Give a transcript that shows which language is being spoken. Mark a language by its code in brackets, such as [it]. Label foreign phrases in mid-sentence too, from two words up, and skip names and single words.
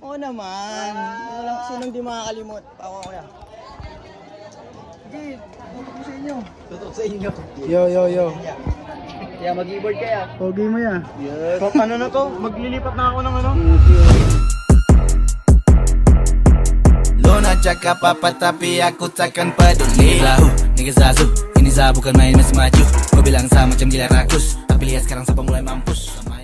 [tl] Oo naman. Sinong di makakalimot. Ako, Kuya. Tutok sa inyo. Yo. Kaya mag-e-board kaya. Pogi mo ya. Yes. So, ano na to? Maglilipat na ako ng ano? [ms] Lona cakap apa tapi aku takkan peduli. Nigga zazu, ini za bukan main maju. Kau bilang sama macam gila rakus, tapi lihat sekarang siapa mulai mampus.